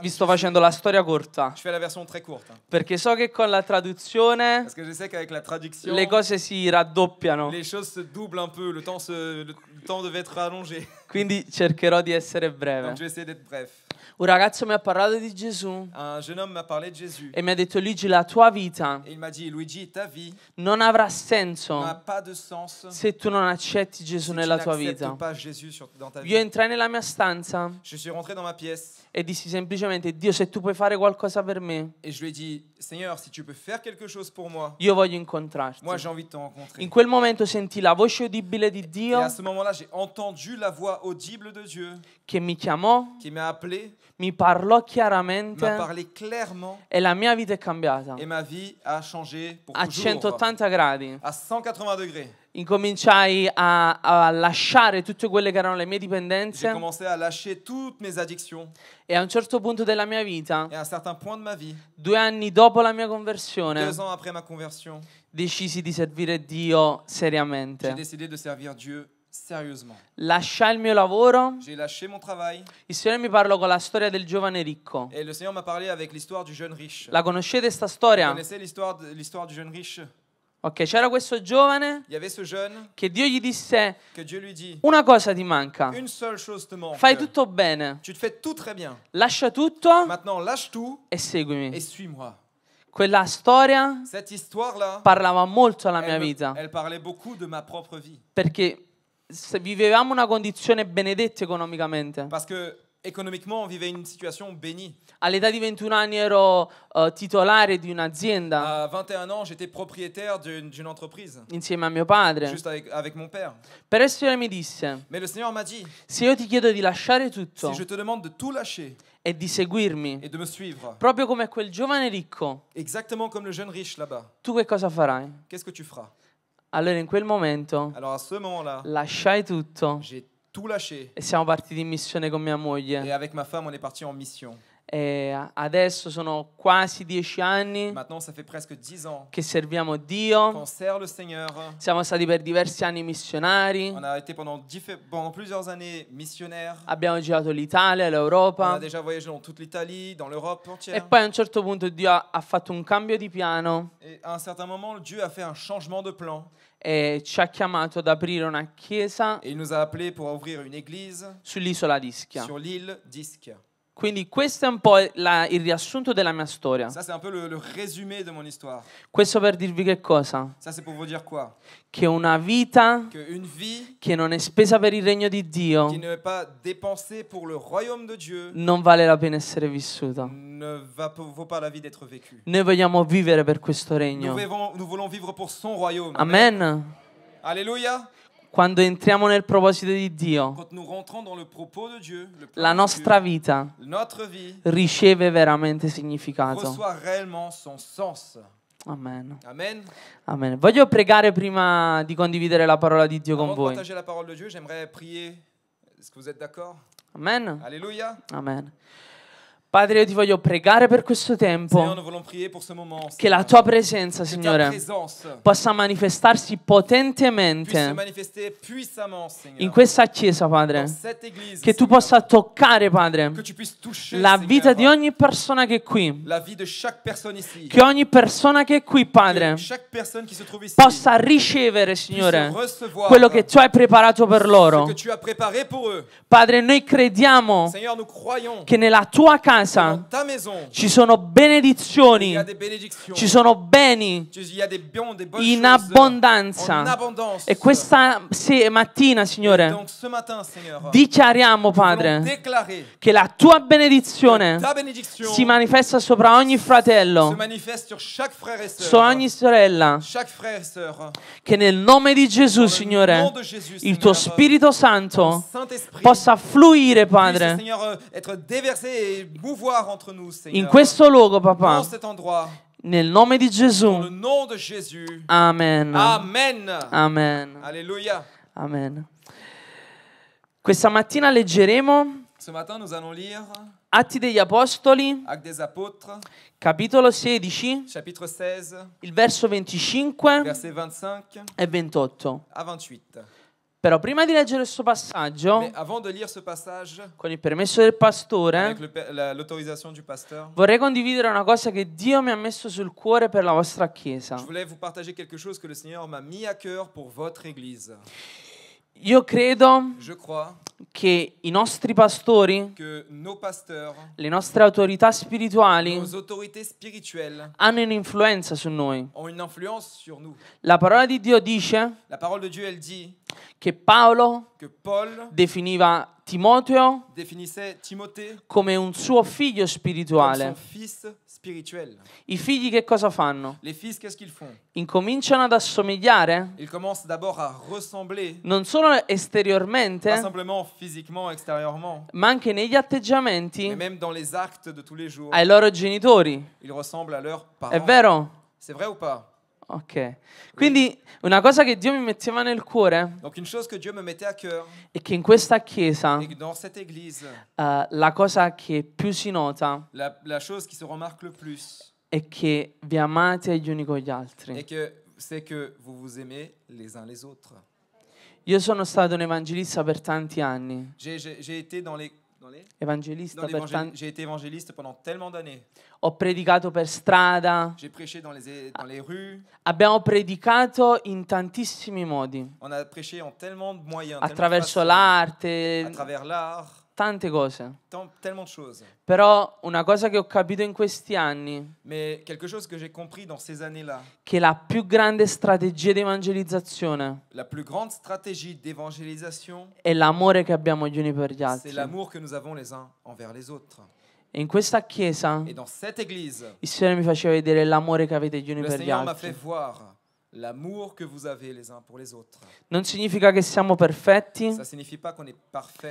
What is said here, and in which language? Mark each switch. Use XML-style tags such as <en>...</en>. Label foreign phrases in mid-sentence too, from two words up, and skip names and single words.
<it>Vi sto facendo la storia corta.</it> <fr>Je fais la version très courte.</fr> <it>Perché so che con la traduzione</it> <fr>Parce que je sais qu'avec la traduction,</fr> <it>le cose si raddoppiano.</it> <fr>les choses se doublent un peu. Le temps devait être allongé.</fr> <it>Quindi cercherò di essere breve.</it> <fr>Donc je vais essayer d'être bref.</fr> <it>Un ragazzo mi ha parlato di Gesù</it> <fr>Un jeune homme m'a parlé de Jésus.</fr> <it>e mi ha detto: Luigi, la tua vita</it> <fr>Et il m'a dit, Luigi, ta vie</fr> <it>non avrà</it> <fr>n'a</fr> <it>senso</it> <fr>pas de sens</fr> <it>se tu non accetti Gesù</it> <fr>si tu</fr> <it>nella tua</it> <fr>n'acceptes</fr> <it>vita.</it> <fr>pas Jésus dans ta</fr> <it>Io</it> <fr>vie.</fr> <it>entrai nella mia stanza</it> <fr>Je suis rentré dans ma pièce</fr> <it>e dissi semplicemente: Dio, se tu puoi fare qualcosa per me,</it> <fr>et je lui ai dit, Seigneur, si tu peux faire quelque chose pour moi,</fr> <it>io voglio incontrarti.</it> <fr>moi j'ai envie de te rencontrer.</fr> <it>In quel momento sentii la voce udibile di</it> <fr>Et</fr> <it>Dio</it> <fr>à ce moment-là, j'ai entendu la voix audible de Dieu</fr> <it>che mi chiamò,</it> <fr>qui m'a appelé,</fr> <it>mi parlò</it> <fr>m'a</fr> <it>chiaramente</it> <fr>parlé clairement</fr> <it>e la mia vita è cambiata</it> <fr>et ma vie a changé pour</fr> <it>a</it> <fr>toujours.</fr> <it>180 gradi.</it> <fr>À 180 degrés.</fr> <it>Incominciai a lasciare tutte quelle che erano le mie</it> <fr>J'ai</fr> <it>dipendenze</it> <fr>commencé à lâcher toutes mes addictions.</fr> <it>e a un certo punto della mia vita,</it> <fr>Et à un certain point de ma vie,</fr> <it>2 anni dopo la mia conversione,</it> <fr>2 ans après ma conversion,</fr> <it>decisi di servire Dio</it> <fr>j'ai</fr> <it>seriamente.</it> <fr>décidé de servir Dieu sérieusement.</fr> <it>Lasciai il mio lavoro.</it> <fr>J'ai lâché mon travail</fr> <it>Il Signore mi parlò con la storia del giovane ricco.</it> <fr>et le Seigneur m'a parlé avec l'histoire du jeune riche.</fr> <it>La conoscete sta</it> <fr>Vous</fr> <it>storia?</it> <fr>connaissez l'histoire du jeune riche?</fr> <it>Ok, c'era questo giovane</it> <fr>Il y avait ce jeune</fr> <it>che Dio gli disse:</it> <fr>que Dieu lui dit,</fr> <it>una cosa ti manca,</it> <fr>une seule chose te manque.</fr> <it>fai tutto bene,</it> <fr>Tu te fais tout très bien.</fr> <it>lascia tutto</it> <fr>Maintenant, lâche tout</fr> <it>e seguimi.</it> <fr>et suis-moi.</fr> <it>Quella storia</it> <fr>Cette histoire-là,</fr> <it>parlava molto alla mia</it> <fr>elle,</fr> <it>vita,</it> <fr>elle parlait beaucoup de ma propre vie.</fr> <it>perché vivevamo una condizione benedetta economicamente.</it> <fr>Parce que économiquement, on vivait une situation bénie.</fr> <it>All'età di 21 anni ero titolare di un'azienda</it> <fr>À 21 ans, j'étais propriétaire d'une entreprise,</fr> <it>insieme a mio padre.</it> <fr>juste avec mon père.</fr> <it>Però il Signore mi disse:</it> <fr>Mais le Seigneur m'a dit,</fr> <it>se io ti chiedo di lasciare tutto</it> <fr>si je te demande de tout lâcher</fr> <it>e di seguirmi,</it> <fr>et de me suivre,</fr> <it>proprio come quel giovane ricco,</it> <fr>exactement comme le jeune riche là-bas,</fr> <it>tu che cosa farai?</it> <fr>qu'est-ce que tu feras?</fr> <it>Allora in quel momento</it> <fr>Alors à ce moment-là,</fr> <it>lasciai tutto</it> <fr>j'ai tout lâché</fr> <it>e siamo partiti in missione con mia</it> <fr>et</fr> <it>moglie.</it> <fr>avec ma femme, on est parti en mission.</fr> <it>E adesso sono quasi 10 anni</it> <fr>Maintenant, ça fait presque 10 ans</fr> <it>che serviamo Dio.</it> <fr>qu'on sert le Seigneur.</fr> <it>Siamo stati per diversi anni missionari.</it> <fr>On a été pendant plusieurs années missionnaires.</fr> <it>Abbiamo girato l'Italia,</it> <fr>On a</fr> <it>l'Europa.</it> <fr>déjà voyagé dans toute l'Italie, dans l'Europe</fr> <it>E</it> <fr>entière.</fr> <it>poi a un certo punto Dio ha fatto un cambio di piano</it> <fr>Et à un certain moment, Dieu a fait un changement de plan.</fr> <it>e ci ha chiamato ad aprire una chiesa</it> <fr>Et il nous a appelés pour ouvrir une église</fr> <it>sull'isola di Ischia.</it> <fr>sur l'île d'Ischia.</fr> <it>Quindi questo è un po' il riassunto della mia storia.</it> <fr>Ça, c'est un peu le résumé de mon histoire.</fr> <it>Questo per dirvi che cosa?</it> <fr>Ça, c'est pour vous dire quoi?</fr> <it>Che una vita</it> <fr>Qu'une vie</fr> <it>che non è spesa per il regno di Dio</it> <fr>qui ne est pas dépensée pour le royaume de Dieu</fr> <it>non vale la pena essere vissuta.</it> <fr>ne vaut pas la vie d'être vécue.</fr> <it>Noi vogliamo vivere per questo</it> <fr>Nous</fr> <it>regno.</it> <fr>voulons vivre pour son royaume.</fr> <it>Amen.</it> <fr>Alléluia.</fr> <it>Quando entriamo nel proposito di Dio,</it> <fr>Quand nous rentrons dans le propos de Dieu, le plan</fr> <it>la</it> <fr>de</fr> <it>nostra</it> <fr>Dieu,</fr> <it>vita</it> <fr>notre vie</fr> <it>riceve veramente significato.</it> <fr>reçoit réellement son sens.</fr> <it>Amen.</it> <fr>Amen. Amen.</fr> <it>Voglio pregare prima di condividere la parola di Dio con</it> <fr>Avant de</fr> <it>voi.</it> <fr>partager la parole de Dieu, j'aimerais prier. Est-ce que vous êtes d'accord?</fr> <it>Amen.</it> <fr>Alléluia. Amen.</fr> <it>Padre, io ti voglio pregare per questo</it> <fr>Seigneur,</fr> <it>tempo,</it> <fr>nous voulons prier pour ce moment.</fr> <it>che la</it> <fr>Seigneur.</fr> <it>tua presenza,</it> <fr>Que ta</fr> <it>Signore,</it> <fr>présence</fr> <it>possa manifestarsi</it> <fr>puisse se</fr> <it>potentemente</it> <fr>manifester puissamment, Seigneur.</fr> <it>in questa chiesa, Padre.</it> <fr>Dans cette église,</fr> <it>Che tu</it> <fr>Seigneur.</fr> <it>possa toccare, Padre,</it> <fr>Que tu puisses toucher,</fr> <it>la</it> <fr>Seigneur,</fr> <it>vita di ogni persona che è qui.</it> <fr>la vie de chaque personne ici.</fr> <it>Che ogni persona che è qui,</it> <fr>Que</fr> <it>Padre,</it> <fr>chaque personne qui se trouve ici</fr> <it>possa ricevere,</it> <fr>puisse</fr> <it>Signore,</it> <fr>recevoir</fr> <it>quello che tu hai preparato per</it> <fr>ce</fr> <it>loro.</it> <fr>que tu as préparé pour eux.</fr> <it>Padre, noi crediamo</it> <fr>Seigneur, nous croyons</fr> <it>che nella tua</it> <fr>que</fr> <it>casa</it> <fr>dans ta maison,</fr> <it>ci sono</it> <fr>il</fr> <it>benedizioni,</it> <fr>y a des bénédictions,</fr> <it>ci sono beni</it> <fr>il y a des bons, des bonnes</fr> <it>in</it> <fr>choses</fr> <it>abbondanza.</it> <fr>en abondance.</fr> <it>E questa mattina,</it> <fr>Et</fr> <it>Signore,</it> <fr>donc ce matin, Seigneur,</fr> <it>dichiariamo,</it> <fr>nous voulons</fr> <it>Padre,</it> <fr>déclarer</fr> <it>che la tua</it> <fr>que</fr> <it>benedizione</it> <fr>ta bénédiction</fr> <it>si manifesta sopra ogni</it> <fr>se</fr> <it>fratello,</it> <fr>manifeste sur chaque frère et</fr> <it>su</it> <fr>sœur.</fr> <it>ogni sorella,</it> <fr>Chaque frère et sœur.</fr> <it>che nel nome di Gesù,</it> <fr>Dans le</fr> <it>Signore,</it> <fr>nom de Jésus,</fr> <it>il tuo</it> <fr>Seigneur,</fr> <it>Spirito</it> <fr>ton</fr> <it>Santo</it> <fr>Saint-Esprit</fr> <it>possa fluire,</it> <fr>puisse,</fr> <it>Padre,</it> <fr>Seigneur, être déversé et mouvoir entre nous, Seigneur.</fr> <it>in questo luogo,</it> <fr>Dans</fr> <it>papà,</it> <fr>cet endroit,</fr> <it>nel nome di</it> <fr>dans le</fr> <it>Gesù.</it> <fr>nom de Jésus.</fr> <it>Amen.</it> <fr>Amen. Amen. Alléluia. Amen.</fr> <it>Questa mattina leggeremo</it> <fr>Ce matin, nous allons lire</fr> <it>Atti degli Apostoli,</it> <fr>Actes des Apôtres,</fr> <it>capitolo 16,</it> <fr>chapitre 16,</fr> <it>il verso 25</it> <fr>versets 25</fr> <it>e 28.</it> <fr>à 28.</fr> <it>Però prima di leggere questo passaggio,</it> <fr>Mais avant de lire ce passage,</fr> <it>con il permesso del pastore,</it> <fr>avec l'autorisation du pasteur,</fr> <it>vorrei condividere una cosa che Dio mi ha messo sul cuore per la vostra Chiesa.</it> <fr>je voulais vous partager quelque chose que le Seigneur m'a mis à cœur pour votre Église.</fr> <it>Io credo</it> <fr>Je crois</fr> <it>che i nostri pastori,</it> <fr>que nos pasteurs,</fr> <it>le nostre autorità spirituali,</it> <fr>nos autorités spirituelles</fr> <it>hanno un'influenza su noi.</it> <fr>ont une influence sur nous.</fr> <it>La parola di Dio dice</it> <fr>La parole de Dieu, elle dit</fr> <it>che Paolo</it> <fr>que Paul</fr> <it>definiva Timoteo</it> <fr>définissait Timothée</fr> <it>come un suo figlio</it> <fr>comme son</fr> <it>spirituale.</it> <fr>fils spirituel.</fr> <it>I figli che cosa fanno?</it> <fr>Les fils, qu'est-ce qu'ils font?</fr> <it>Incominciano ad assomigliare</it> <fr>Ils commencent d'abord à ressembler,</fr> <it>non solo</it> <fr>pas</fr> <it>esteriormente,</it> <fr>simplement physiquement, extérieurement,</fr> <it>ma anche negli atteggiamenti</it> <fr>mais même dans les actes de tous les jours.</fr> <it>ai loro genitori.</it> <fr>Ils ressemblent à leurs</fr> <it>È</it> <fr>parents.</fr> <it>vero?</it> <fr>C'est vrai ou pas? Ok.</fr> <it>Quindi una cosa che Dio mi metteva nel cuore</it> <fr>Donc une chose que Dieu me mettait à cœur,</fr> <it>è che in questa chiesa</it> <fr>et que dans cette église,</fr> <it>la cosa che più si nota</it> <fr>la chose qui se remarque le plus,</fr> <it>è che vi amate gli uni con gli altri.</it> <fr>c'est que vous vous aimez les uns les autres.</fr> <it>Io sono stato un evangelista per tanti anni.</it> <fr>J'ai été</fr> <it>Evangelista per tanti.</it> <fr>j'ai été évangéliste pendant tellement d'années.</fr> <it>Ho predicato per strada.</it> <fr>J'ai prêché dans les rues.</fr> <it>Abbiamo predicato in tantissimi modi.</it> <fr>On a prêché en tellement de moyens,</fr> <it>Attraverso</it> <fr>tellement de</fr> <it>l'arte,</it> <fr>façons, à travers l'art,</fr> <it>tante cose.</it> <fr>tellement de choses.</fr> <it>Però una cosa che ho capito in questi anni,</it> <fr>Mais quelque chose que j'ai compris dans ces années-là,</fr> <it>che la più grande strategia di evangelizzazione</it> <fr>la plus grande stratégie d'évangélisation,</fr> <it>è l'amore che abbiamo gli uni per gli</it> <fr>c'est</fr> <it>altri.</it> <fr>l'amour que nous avons les uns envers les autres.</fr> <it>E in questa chiesa</it> <fr>Et dans cette église,</fr> <it>il Signore mi faceva vedere l'amore che avete gli uni</it> <fr>le</fr> <it>per gli</it> <fr>Seigneur m'a fait</fr> <it>altri.</it> <fr>voir l'amour que vous avez les uns pour les autres.</fr> <it>Non significa che siamo perfetti,</it> <fr>Ça signifie pas qu'on est parfait.</fr>